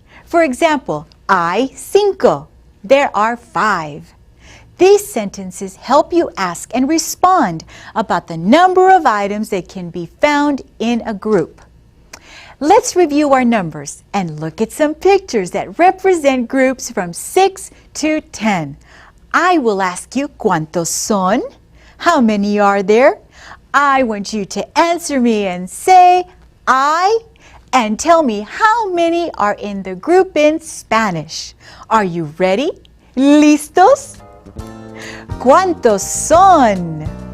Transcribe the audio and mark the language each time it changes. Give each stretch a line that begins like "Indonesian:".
English: For example,
Spanish: hay 5.
English: There are 5. These sentences help you ask and respond about the number of items that can be found in a group. Let's review our numbers and look at some pictures that represent groups from 6 to 10. I will ask you,
Spanish: ¿Cuántos son?
English: How many are there? I want you to answer me and say, I, and tell me how many are in the group in Spanish. Are you ready?
Spanish: ¿Listos? ¿Cuántos son?